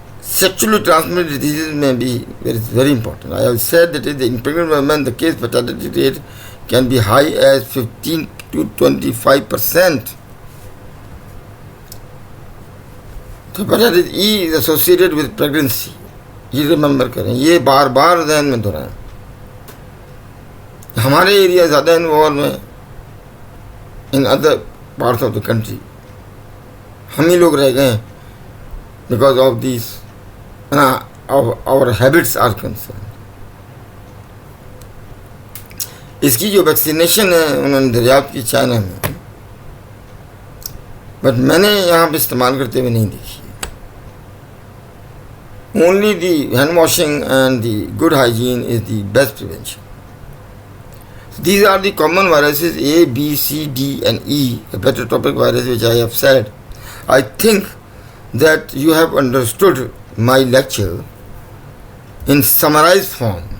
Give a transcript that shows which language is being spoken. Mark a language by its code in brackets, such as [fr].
[en] Sexually transmitted diseases may be very important. I have said that in pregnant women the case fatality rate can be high as 15 to 25%. Hepatitis E is associated with pregnancy. [ur] یہ remember کریں, یہ بار بار ذہن میں دہرائیں. ہمارے area زیادہ involve ہیں [en] In other parts of the country. [ur] ہم ہی لوگ رہ گئے ہیں [en] Because of this our habits are concerned. [ur] اس کی جو ویکسینیشن ہے انہوں نے دریافت کی چائنا میں, بٹ میں نے یہاں پہ استعمال کرتے ہوئے نہیں دیکھی. [en] Only the hand washing and the good hygiene is the best prevention. These are the common viruses A, B, C, D and E, hepatotopic virus, which I have said. I think that you have understood my lecture in summarized form.